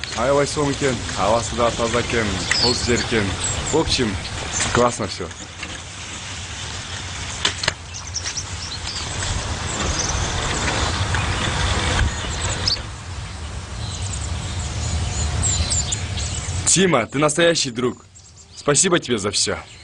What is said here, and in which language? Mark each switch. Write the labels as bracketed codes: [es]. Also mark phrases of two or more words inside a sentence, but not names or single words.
[ky] аябай сом экен, абасы да таза экен, тоз жер экен. [ru] В общем, классно все. Тима, ты настоящий друг. Спасибо тебе за все.